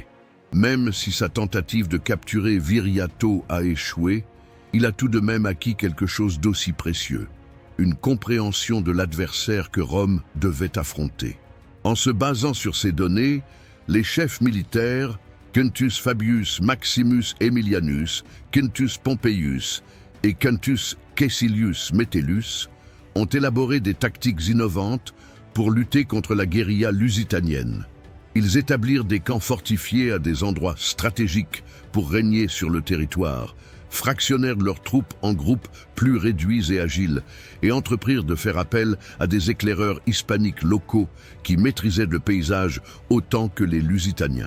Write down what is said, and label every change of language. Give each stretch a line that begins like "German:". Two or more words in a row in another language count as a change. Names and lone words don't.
French: Même si sa tentative de capturer Viriato a échoué, il a tout de même acquis quelque chose d'aussi précieux: une compréhension de l'adversaire que Rome devait affronter. En se basant sur ces données, les chefs militaires, Quintus Fabius Maximus Aemilianus, Quintus Pompeius et Quintus Caecilius Metellus, ont élaboré des tactiques innovantes pour lutter contre la guérilla lusitanienne. Ils établirent des camps fortifiés à des endroits stratégiques pour régner sur le territoire, fractionnèrent leurs troupes en groupes plus réduits et agiles et entreprirent de faire appel à des éclaireurs hispaniques locaux qui maîtrisaient le paysage autant que les Lusitaniens.